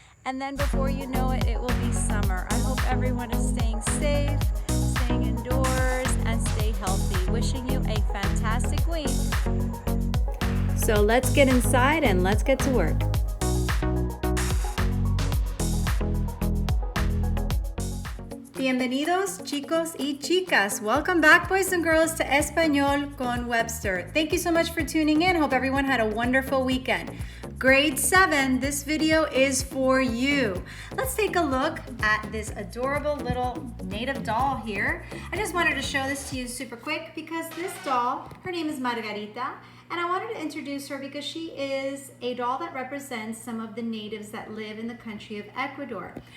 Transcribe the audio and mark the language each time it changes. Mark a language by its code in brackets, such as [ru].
[en] And then before you know it, it will be summer. I hope everyone is staying safe, staying indoors, and stay healthy. Wishing you a fantastic week. So let's get inside and let's get to work. [es] Bienvenidos, chicos y chicas. [en] Welcome back, boys and girls, to Español con Webster. Thank you so much for tuning in. Hope everyone had a wonderful weekend. Grade 7, this video is for you. Let's take a look at this adorable little native doll here. I just wanted to show this to you super quick because this doll, her name is Margarita, and I wanted to introduce her because she is a doll that represents some of the natives that live in the country of Ecuador.